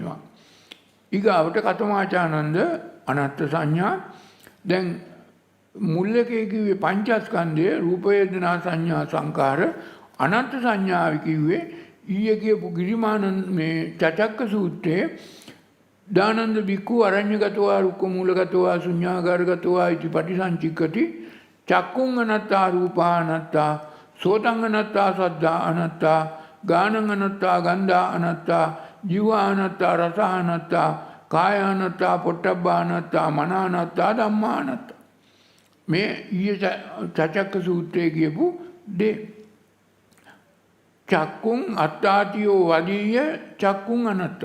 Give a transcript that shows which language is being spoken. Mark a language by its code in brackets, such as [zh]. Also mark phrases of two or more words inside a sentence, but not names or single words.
[pi] ඊගාවට කතමාචානන්ද අනත්ත් සංඥා. [si] දැන් මුල් එකේ කිව්වේ පංචස්කන්ධය රූප වේදනා සංඥා සංකාර. අනත්ත් සංඥාව කිව්වේ ඊයේ කියපු ගිරිමානන්ද මේ චචක්ක සූත්‍රයේ [pi] දානන්ද බික්ඛු අරඤ්‍යගතවා රුක්කමූලගතවා ශුඤ්ඤාගාරගතවා ඉති පටිසංචික්කති චක්කුං අනත්තා රූපා අනත්තා සෝතං අනත්තා සද්දා අනත්තා ගානං අනත්තා ගන්ධා අනත්තා ජීවා අනත්තා රස අනත්තා කාය අනත්තා පොට්ටබ්බා අනත්තා මන අනත්තා ධම්මා අනත්තා. [si] මේ ඊයේ චචක්ක සූත්‍රයේ කියපු දේ. [pi] චක්කුං අත්තාතියෝ වදීය චක්කුං අනත්තා.